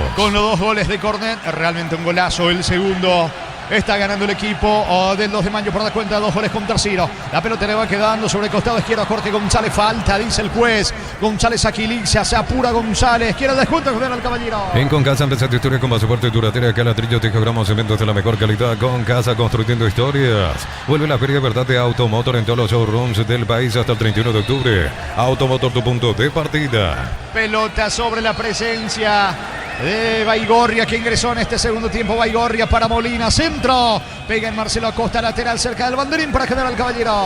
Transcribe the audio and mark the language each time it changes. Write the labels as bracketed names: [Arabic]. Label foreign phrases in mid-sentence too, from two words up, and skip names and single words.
[Spanish] Con los 2 goles de Cornet, realmente un golazo. El segundo está ganando el equipo del 2 de mayo por la cuenta de 2 goles con tercero. La pelota le va quedando sobre el costado izquierdo a Jorge González. Falta, dice el juez. González Aquilicia, se apura González. Quiere el descuento con el Caballero. En Concasa empezar tu historia con pasaporte duratera, calatrillo, tejogramos, cementos de la mejor calidad. Con Casa construyendo historias. Vuelve la Feria de Verdad de Automotor en todos los showrooms del país hasta el 31 de octubre. Automotor, tu punto de partida. Pelota sobre la presencia de Baigorria, que ingresó en este segundo tiempo. Baigorria para Molina, centro. Pega en Marcelo Acosta, lateral cerca del banderín para General Caballero.